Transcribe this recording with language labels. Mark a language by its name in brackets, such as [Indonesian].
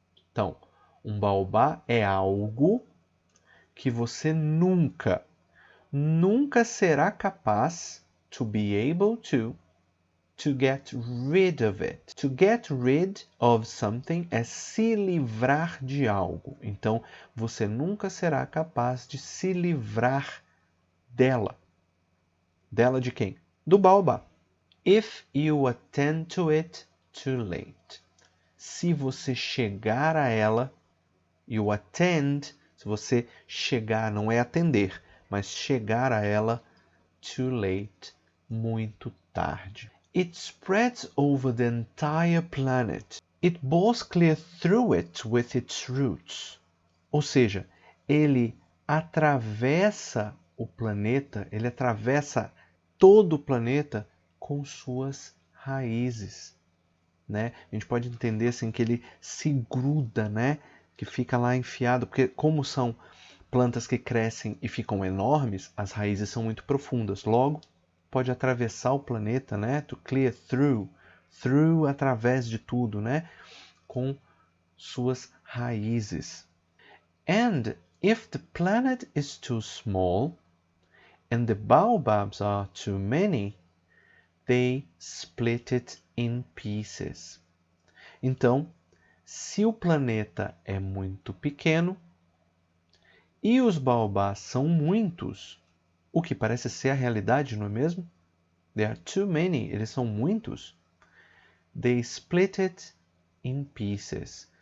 [Portuguese] Então, um baobá é algo que você nunca será capaz to be able to get rid of it. To get rid of something é se livrar de algo. Então, você nunca será capaz de se livrar dela. Dela de quem? Do baobá. [English] If you attend to it too late. [Portuguese] Se você chegar a ela, you attend, se você chegar, não é atender, mas chegar a ela, [English] too late, [Portuguese] muito tarde. [English] It spreads over the entire planet. It bores clear through it with its roots. [Portuguese] Ou seja, ele atravessa o planeta, ele atravessa todo o planeta com suas raízes, né? A gente pode entender assim que ele se gruda, né? Que fica lá enfiado, porque como são plantas que crescem e ficam enormes, as raízes são muito profundas. Logo, pode atravessar o planeta, né? To clear through através de tudo, né? Com suas raízes. [English] And if the planet is too small and the baobabs are too many, they split it in pieces. [Portuguese] Então, se o planeta é muito pequeno e os baobás são muitos, o que parece ser a realidade, não é mesmo? [English] There are too many, [Portuguese] eles são muitos. [English] They split it in pieces.